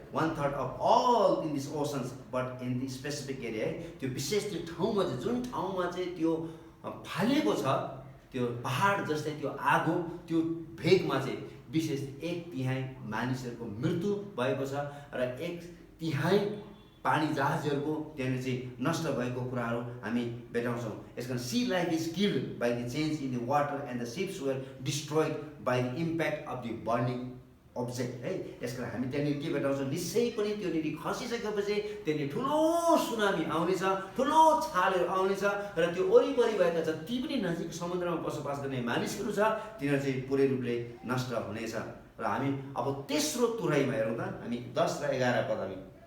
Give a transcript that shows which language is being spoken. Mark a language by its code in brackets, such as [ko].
[en] 1/3 of all in these oceans, but in the specific area, [ne] त्यो विशेष त्यो ठाउँमा चाहिँ जुन ठाउँमा चाहिँ त्यो फालेको छ त्यो पहाड जस्तै त्यो आगो त्यो भेगमा चाहिँ विशेष 1/3 मानिसहरूको मृत्यु भएको छ र 1/3 पानी जहाजहरूको त्यहाँनिर चाहिँ नष्ट भएको कुराहरू हामी भेटाउँछौँ। यसकारण [en] Sea life is killed by the change in the water and the ships were destroyed by the impact of the burning object है। [ne] यसकारण हामी त्यहाँनिर के भेटाउँछौँ, निश्चय पनि त्योनिर खसिसकेपछि त्यहाँनिर ठुलो सुनामी आउनेछ, ठुलो छालहरू आउनेछ र त्यो वरिपरि भएका जति पनि नजिक समुद्रमा बसोबास गर्ने मानिसहरू छ तिनीहरू चाहिँ पुरै रूपले नष्ट हुनेछ। र हामी अब तेस्रो तुराइमा हेरौँ त, हामी 10 र 11 पद हामी।